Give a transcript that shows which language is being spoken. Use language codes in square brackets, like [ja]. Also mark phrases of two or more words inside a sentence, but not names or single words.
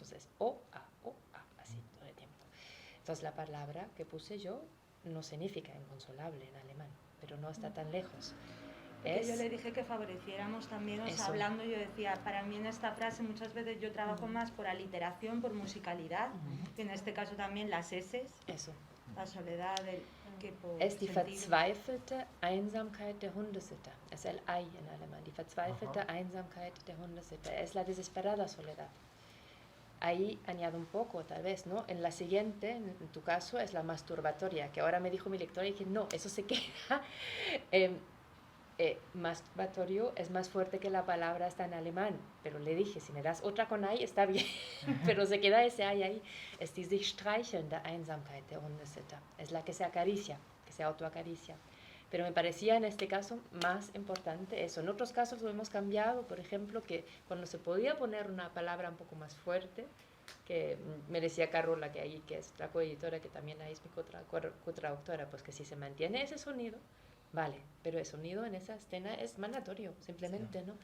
[es] Entonces, o, a, así todo el tiempo. Entonces, la palabra que puse yo no significa inconsolable en alemán, pero no está tan lejos. Que yo le dije que favoreciéramos también, o sea, hablando, yo decía, para mí en esta frase muchas veces yo trabajo más por aliteración, por musicalidad, y en este caso también las eses, Eso. la soledad, que por [de] Es die [es] sentido. [de] verzweifelte Einsamkeit der Hundesitter. [es] Es el Ei en alemán. [de] Die verzweifelte Einsamkeit der Hundesitter. [es] Es la desesperada soledad. Ahí añado un poco, tal vez, ¿no? En la siguiente, en tu caso, es la masturbatoria, que ahora me dijo mi lectora y que no, eso se queda. Masturbatorio es más fuerte que la palabra, está en alemán, pero le dije, si me das otra con Ei, está bien, pero se queda ese Ei ahí. [de] Es die sich streichelnde Einsamkeit der Hundesitter. [es] Es la que se acaricia, que se autoacaricia. Pero me parecía en este caso más importante eso. En otros casos lo hemos cambiado, por ejemplo, que cuando se podía poner una palabra un poco más fuerte, que me decía Carola, que ahí, que es la coeditora, que también ahí es mi cotraductora, pues que si se mantiene ese sonido, vale, pero el sonido en esa escena es mandatorio, simplemente, ¿no?